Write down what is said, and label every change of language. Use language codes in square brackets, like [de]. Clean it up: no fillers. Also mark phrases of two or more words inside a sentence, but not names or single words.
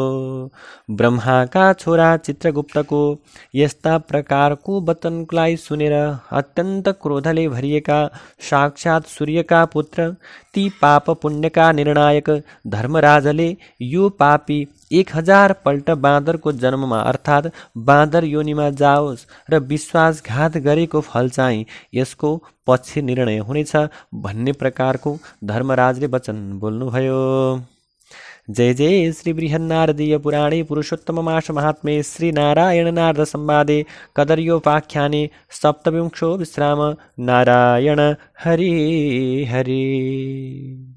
[ne] ब्रह्माका छोरा चित्रगुप्तको यस्ता प्रकारको वचनलाई सुनेर अत्यन्त क्रोधले भरिएका साक्षात् सूर्यका पुत्र, ती पाप पुण्यका निर्णायक धर्मराजले यो पापी 1000 पल्ट बाँदरको जन्ममा अर्थात् बाँदर योनिमा जाओस् र विश्वासघात गरेको फल चाहिँ यसको पछि निर्णय हुनेछ भन्ने प्रकारको धर्मराजले वचन बोल्नुभयो। [sa] जय जय श्री बृहन्नारदीय पुराणे पुरुषोत्तममास महात्म्ये श्री नारायण नारद संवादे कदर्योपाख्याने सप्तविंशो विश्राम। नारायण हरि हरि।